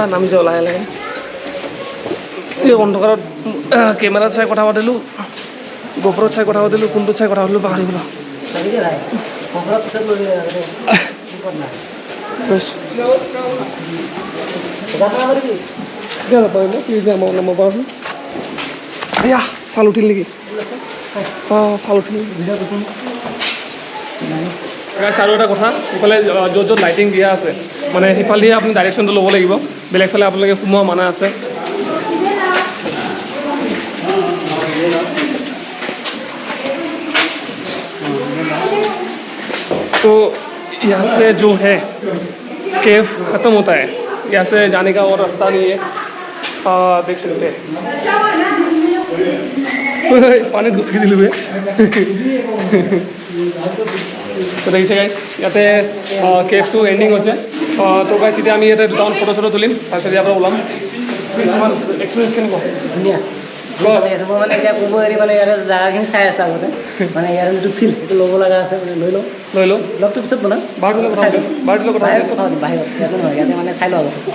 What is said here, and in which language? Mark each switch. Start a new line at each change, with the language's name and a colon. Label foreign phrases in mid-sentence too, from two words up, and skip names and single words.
Assamese: নামি যাওঁ লাহে লাহে এই অন্ধকাৰত কেমেৰাত চাই কথা পাতিলোঁ গোপৰত চাই কথা পাতিলোঁ কোনটোত চাই কথা পাতিলোঁ পাহৰি গ'লোঁ এয়া চাল উঠিল নেকি অঁ চাল উঠিল আৰু এটা কথা ইফালে য'ত য'ত লাইটিং দিয়া আছে মানে সিফালেদিয়ে আপুনি ডাইৰেকশ্যনটো ল'ব লাগিব বেলেগ ফালে আপোনালোকে সোমোৱা মানা আছে
Hindi: तो यहाँ से जो है केव ख़त्म होता है यहाँ से जाने का और रास्ता नहीं है देख सकते हैं पानी घुस के दिल हुए तो देखिए गाइस
Assamese: ইয়াতে কেভটো এণ্ডিং হৈছে তো গাইছ এতিয়া আমি ইয়াতে দুটামান ফটো চটো তুলিম তাৰপিছত ইয়াৰ পৰা ওলাম কিছুমান এক্সপিৰিয়েঞ্চ কেনেকুৱা ধুনীয়া মানে এতিয়া ক'ব হেৰি মানে ইয়াৰ জেগাখিনি চাই আছে আগতে মানে ইয়াৰ যিটো ফিল সেইটো ল'ব লগা আছে মানে লৈ লওঁ লগটো পিছত বনাম বাহিৰত কথা বাহিৰত ইয়াতে নহয় ইয়াতে মানে চাই লওঁ আগতে